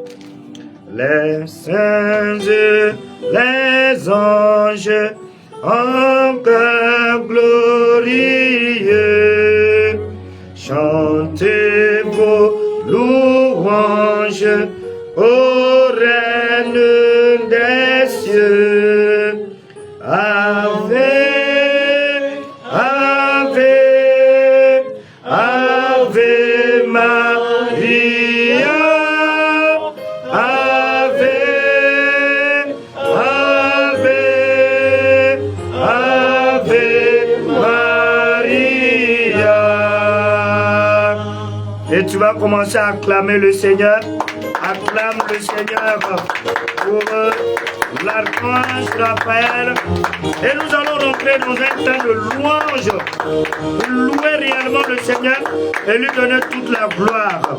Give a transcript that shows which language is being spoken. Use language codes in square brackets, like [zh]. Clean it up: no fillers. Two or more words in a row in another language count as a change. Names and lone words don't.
[fr] Les saints et les anges en chœur glorieux, chantez vos louanges ô Reine des cieux. [la] Ave, Ave, Ave Maria, Ave, Ave, Ave Maria. [fr] Et tu vas commencer à acclamer le Seigneur. Acclame le Seigneur pour l'archange Raphaël. Et nous allons rentrer dans un temps de louange pour louer réellement le Seigneur et lui donner toute la gloire.